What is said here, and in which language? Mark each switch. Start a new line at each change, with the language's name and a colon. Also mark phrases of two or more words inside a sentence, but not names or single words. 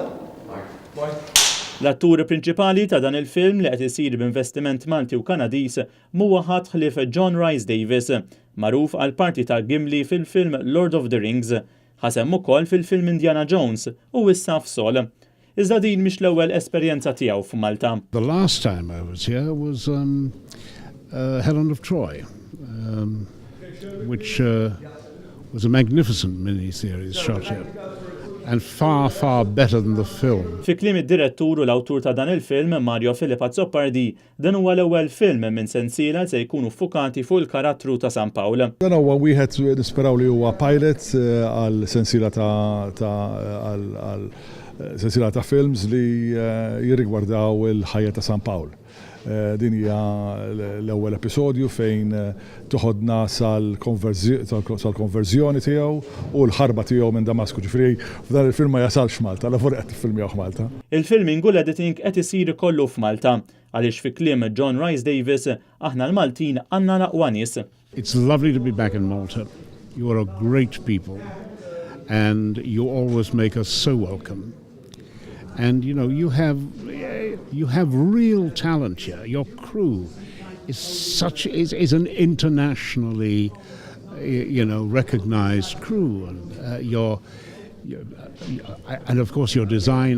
Maltese: L-attur prinċipali ta' dan il-film li qed isir b'investiment Malti u Kanadiż huwa ħadd ħlief John Rhys Davies, magħruf għal parti ta' Gimli fil-film Lord of the Rings, ħasem ukoll fil-film Indiana Jones u issa f'Sol. Iżda din mhix l-ewwel esperjenza tiegħu f'Malta.
English: The last time I was here was Helen of Troy, which was a magnificent mini-series shot here. And far, far better than the film.
Maltese: Fi kliem id-direttur u l-awtur ta' dan il-film, Mario Filippa Zoppardi, dan huwa l-ewwel film minn sensiela se jkunu ffukati fuq il-karattru ta' San Pawl. Dan huwa wieħed nisperaw li huwa pilot għal sensiela sensiela ta' films li jirrigwardaw il-ħajja ta' San Pawl. Din hija l-ewwel episodju fejn toħodna sal-konverżjoni tiegħu u l-ħarba tiegħu minn Damasku. Ġifieri f'dan il-film ma jasalx Malta, la forri qed tiffilmjaw f'Malta. Il-filming u l-editing qed isir kollu f'Malta għaliex fi kliem John Rhys Davies aħna l-Maltin għandna l-aqwa nies.
English: It's lovely to be back in Malta. You are a great people and you always make us so welcome. And you know, you have real talent here. Your crew is an internationally recognized crew, and and of course your design.